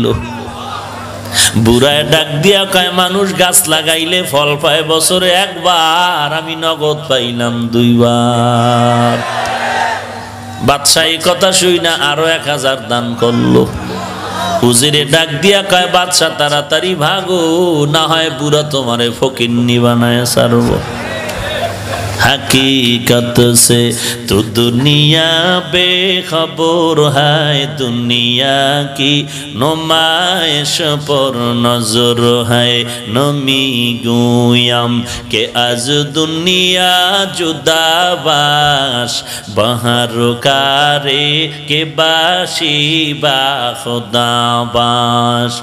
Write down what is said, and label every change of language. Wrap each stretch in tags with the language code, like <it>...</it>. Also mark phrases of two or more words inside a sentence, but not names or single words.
<bn>বুড়ায় ডাক দিয়া কয়, মানুষ গাছ লাগাইলে ফল পায় বছরে 1 বার, আমি নগদ পাইলাম 2 বার। বাদশাহ এই কথা শুই না আরো 1000 দান করলো। উজিরে ডাক দিয়া কয়, বাদশাহ তাড়াতাড়ি ভাগো, না হয় বুড়া তোমারে ফকিন্নি বানায় ছাড়ব।</bn> <hi>हकीकत से तो दुनिया बेखबर है, दुनिया की नुमाइश पर नजर है।</hi> <fa>نمی‌گویم که از دنیا جدا باش، به هر کاری که باشی با خدا باش.</fa>